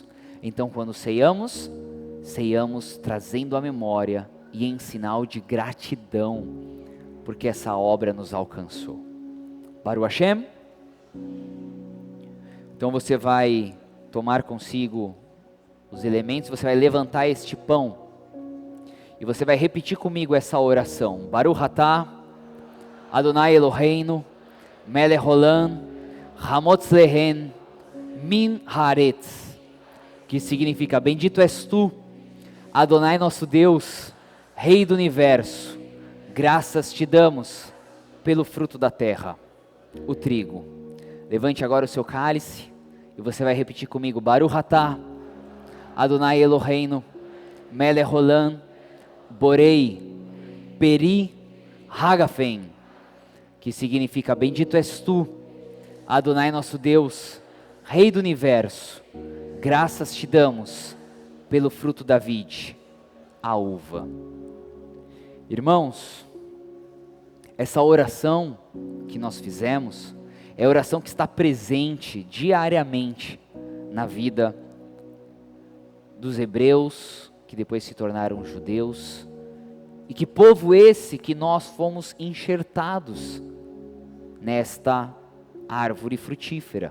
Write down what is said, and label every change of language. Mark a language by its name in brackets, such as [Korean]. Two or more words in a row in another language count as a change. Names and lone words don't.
[Portuguese] Então quando ceiamos trazendo a memória e em sinal de gratidão, porque essa obra nos alcançou. [Hebrew] ברוך השם. [Portuguese] Então você vai tomar consigo os elementos, você vai levantar este pão, e você vai repetir comigo essa oração. [Hebrew] ברוך אתה אדוני אלוהינו מלך עולם המוציא לחם מן הארץ, [Portuguese] que significa, bendito és tu, Adonai nosso Deus, Rei do Universo, graças te damos pelo fruto da terra, o trigo. Levante agora o seu cálice, e você vai repetir comigo, [Hebrew] ברוך אתה אדוני אלוהינו מלך עולם בורא פרי הגפן, [Portuguese] que significa, bendito és tu, Adonai nosso Deus, Rei do Universo, graças te damos pelo fruto da vide, a uva. Irmãos, essa oração que nós fizemos, é a oração que está presente diariamente na vida dos hebreus, que depois se tornaram judeus, e que povo esse que nós fomos enxertados nesta árvore frutífera.